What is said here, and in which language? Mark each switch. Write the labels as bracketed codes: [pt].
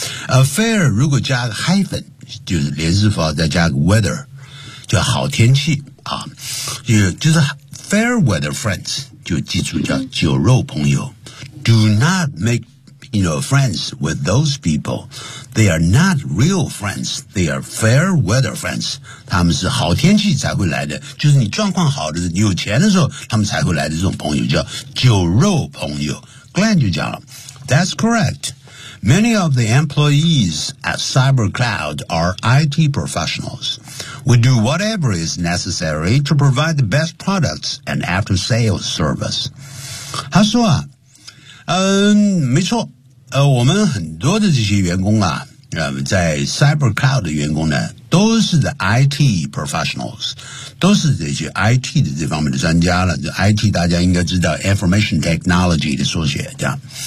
[zh] A fair, 如果加个 hyphen, 就是连字符再加个 weather, 就好天气啊。就是 fair weather friends, 就记住叫酒肉朋友。 [en] Do not make,You know, friends with those people. They are not real friends. They are fair weather friends. [zh] 他们是好天气才会来的，就是你状况好的，你有钱的时候，他们才会来的这种朋友叫酒肉朋友。 Glenn 就讲了 [en] That's correct. Many of the employees at CyberCloud are IT professionals. We do whatever is necessary to provide the best products and after sales service. [zh] 他说啊没错我们很多的这些员工啊在 CyberCloud 的员工呢都是的 IT professionals, 都是这些 IT 的这方面的专家了 ,IT 大家应该知道 ,Information Technology 的缩写这样。